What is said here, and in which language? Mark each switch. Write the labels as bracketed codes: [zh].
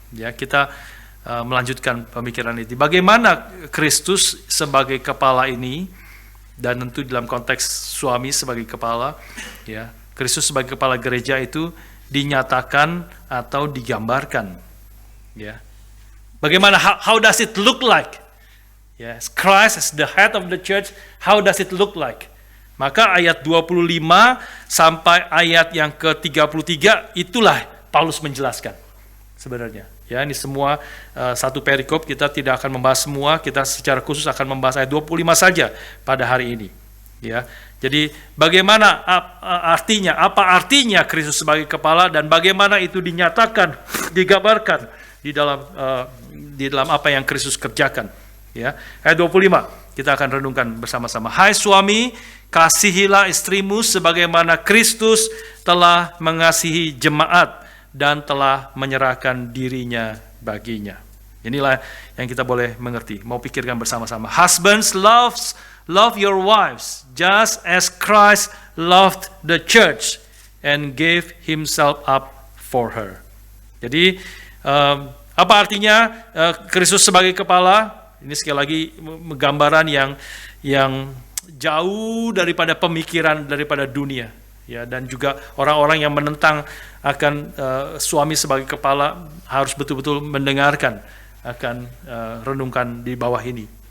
[id] Ya, kita melanjutkan pemikiran ini. Bagaimana Kristus sebagai kepala ini, dan tentu dalam konteks suami sebagai kepala, ya, Kristus sebagai kepala gereja itu dinyatakan atau digambarkan. Ya. Bagaimana, [en] how does it look like? Yes, Christ as the head of the church, how does it look like? [id] Maka ayat 25 sampai ayat yang ke-33 itulah Paulus menjelaskan sebenarnya. Ya, ini semua satu perikop, kita tidak akan membahas semua, kita secara khusus akan membahas ayat 25 saja pada hari ini. Ya. Jadi bagaimana artinya, apa artinya Kristus sebagai kepala, dan bagaimana itu dinyatakan, digambarkan di dalam apa yang Kristus kerjakan. Ya. Ayat 25 kita akan renungkan bersama-sama. Hai suami, kasihilah istrimu sebagaimana Kristus telah mengasihi jemaat dan telah menyerahkan dirinya baginya. Inilah yang kita boleh mengerti. Mau pikirkan bersama-sama. [en] Husbands, love your wives just as Christ loved the church and gave himself up for her. [id] Jadi apa artinya Kristus sebagai kepala? Ini sekali lagi gambaran yang jauh daripada pemikiran daripada dunia. Ya, dan juga orang-orang yang menentang akan suami sebagai kepala harus betul-betul mendengarkan, akan renungkan di bawah ini.